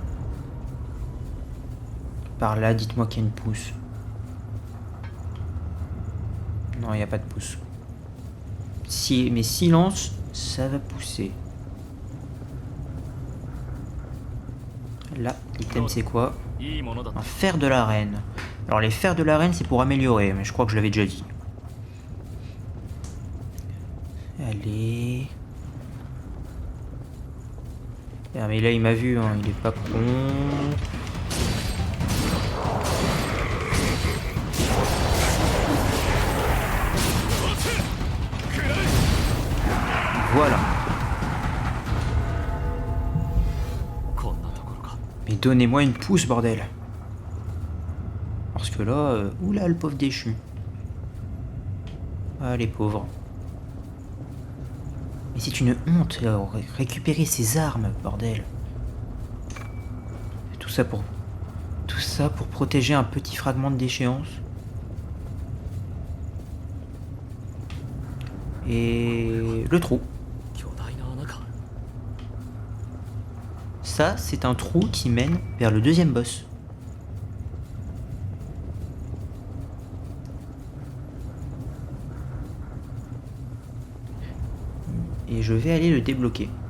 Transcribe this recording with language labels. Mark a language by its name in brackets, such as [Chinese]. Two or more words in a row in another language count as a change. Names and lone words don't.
[French] Par là, dites-moi qu'il y a une pousse. Non, il n'y a pas de pousse. Si, mais silence, ça va pousser. Là, l'item c'est quoi? [Japanese] いいものだ [French] Un fer de l'arène. Alors les fers de l'arène c'est pour améliorer, mais je crois que je l'avais déjà dit. Allez. Ah, mais là il m'a vu, hein, il est pas con. Voilà. [Japanese] こんなところか [French] Mais donnez-moi une pousse, bordel. Parce que là, oula, le pauvre déchu. Ah, les pauvres. Mais c'est une honte, récupérer ses armes, bordel. Tout ça pour protéger un petit fragment de déchéance. Et le trou. [Japanese] 巨大な穴か [French] Ça, c'est un trou qui mène vers le deuxième boss. Et je vais aller le débloquer.